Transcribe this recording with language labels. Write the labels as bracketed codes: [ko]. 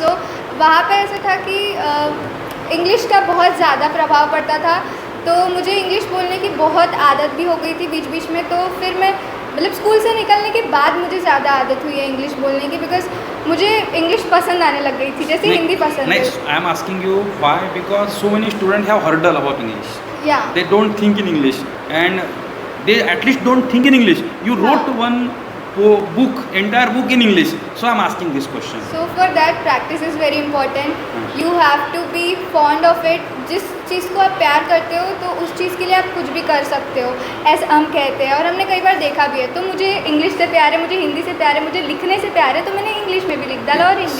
[hi] सो वहाँ पे ऐसा था कि इंग्लिश का बहुत ज़्यादा प्रभाव पड़ता था, तो मुझे इंग्लिश बोलने की बहुत आदत भी हो गई थी बीच बीच में. तो फिर मैं मतलब स्कूल से निकलने के बाद मुझे ज़्यादा आदत हुई है इंग्लिश बोलने की, बिकॉज मुझे इंग्लिश पसंद आने लग गई थी, जैसे हिंदी पसंद है. [en] Next, I am asking you why, because so many students have hurdle about English. [hi] या [en] They don't think in English, and they at least don't think in English. You wrote one book, entire book in English. So I am asking this question. So for that practice is very important. You have to be fond of it. [hi] जिस चीज़ को आप प्यार करते हो तो उस चीज़ के लिए आप कुछ भी कर सकते हो, ऐसा हम कहते हैं, और हमने कई बार देखा भी है. तो मुझे इंग्लिश से प्यार है, मुझे हिंदी से प्यार है, मुझे लिखने से प्यार है, तो मैंने इंग्लिश में भी लिख डाला और इंग्लिश